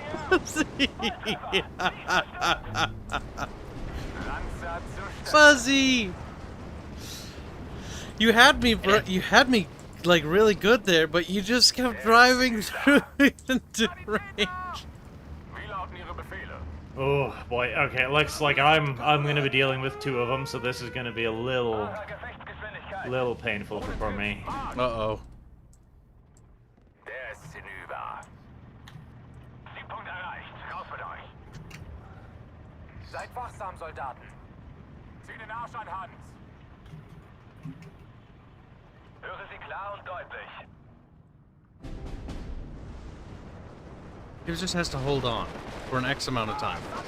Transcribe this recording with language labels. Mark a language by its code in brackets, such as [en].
[de] Landsat zur Stelle. [en] Fuzzy! You had me, like really good there, but you just kept driving through into range. [de] Wie lauten Ihre Befehle? [en] Oh, boy. Okay, looks like I'm gonna be dealing with two of them, so this is gonna be a little painful for me. Uh-oh. [de] Der ist hinüber. Siegpunkt erreicht. Raus mit euch. Seid wachsam, Soldaten. Zieh den Arsch an Hans. Höre sie klar und deutlich. [en] He just has to hold on for an X amount of time.